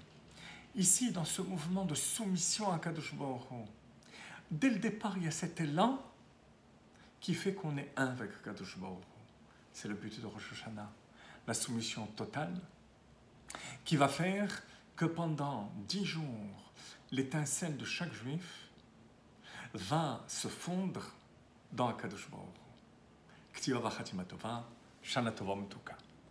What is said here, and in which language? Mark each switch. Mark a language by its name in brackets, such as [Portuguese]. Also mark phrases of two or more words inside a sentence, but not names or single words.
[French] Ici, dans ce mouvement de soumission à Kadosh Baruch Hu, dès le départ, il y a cet élan qui fait qu'on est un avec Kadosh Baruch Hu. C'est le but de Rosh Hashanah, la soumission totale, qui va faire que pendant 10 jours, l'étincelle de chaque juif va se fondre dans Kadosh Baruch Hu. [Hebrew] כתיבה וחתימה טובה שנה טובה מתוקה.